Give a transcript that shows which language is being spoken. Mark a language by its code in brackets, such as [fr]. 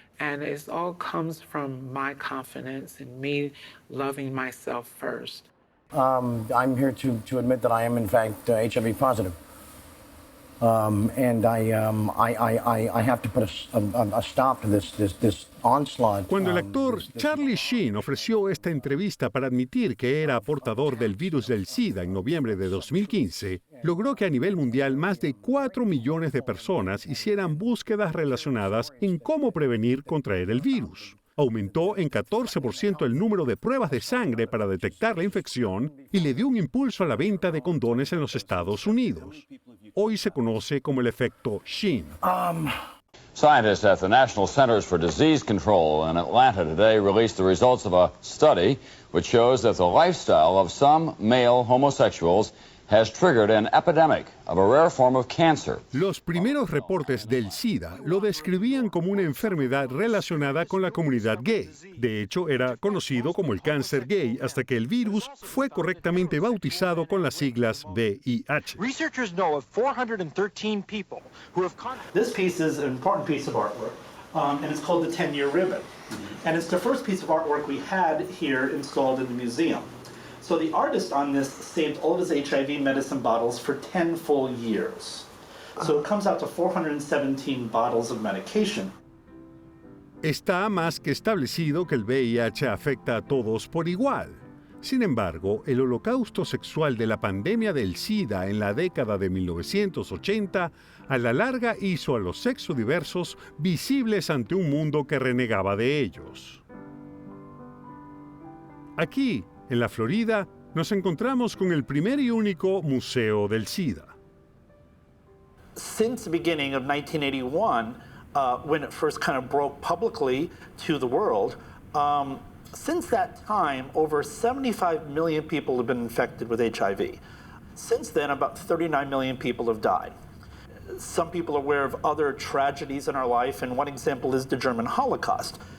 [en] And it all comes from my confidence and me loving myself first. I'm here to admit that I am, in fact, HIV positive. And I have to put a stop to this onslaught. [es] Cuando el actor Charlie Sheen ofreció esta entrevista para admitir que era portador del virus del SIDA en noviembre de 2015, logró que a nivel mundial más de 4 millones de personas hicieran búsquedas relacionadas en cómo prevenir contraer el virus. Aumentó en 14% el número de pruebas de sangre para detectar la infección y le dio un impulso a la venta de condones en los Estados Unidos. Hoy se conoce como el efecto Sheen. [en] Scientists at the National Centers for Disease Control in Atlanta today released the results of a study which shows that the lifestyle of some male homosexuals has triggered an epidemic of a rare form of cancer. [es] Los primeros reportes del SIDA lo describían como una enfermedad relacionada con la comunidad gay. De hecho, era conocido como el cáncer gay hasta que el virus fue correctamente bautizado con las siglas VIH. [en] Researchers know of 413 people who have This piece is an important piece of artwork, and it's called the 10-year ribbon. And it's the first piece of artwork we had here installed in the museum. So the artist on this saved all of his HIV medicine bottles for 10 full years. So it comes out to 417 bottles of medication. [es] Está más que establecido que el VIH afecta a todos por igual. Sin embargo, el holocausto sexual de la pandemia del SIDA en la década de 1980 a la larga hizo a los sexodiversos visibles ante un mundo que renegaba de ellos. Aquí, en la Florida, nos encontramos con el primer y único Museo del SIDA. [en] Since the beginning of 1981, when it first kind of broke publicly to the world, since that time, over 75 million people have been infected with HIV. Since then, about 39 million people have died. Some people are aware of other tragedies in our life, and one example is the German Holocaust.